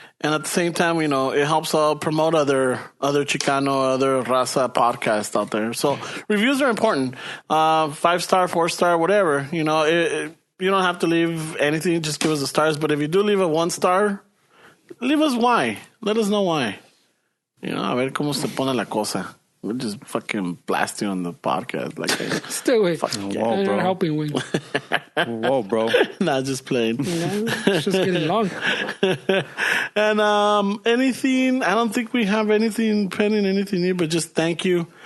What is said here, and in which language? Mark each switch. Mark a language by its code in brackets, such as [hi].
[en] And at the same time, it helps promote other Chicano, other raza podcasts out there. So reviews are important. 5-star, 4-star, whatever. You don't have to leave anything. Just give us the stars. But if you do leave a 1-star, leave us why. Let us know why. [es] A ver cómo se pone la cosa. [en] We'll just fucking blast you on the podcast. Stay away. Whoa, bro. Helping Wayne. Whoa, bro. Nah, just playing. It's just getting long. And anything, I don't think we have anything pending, anything new, but just thank you.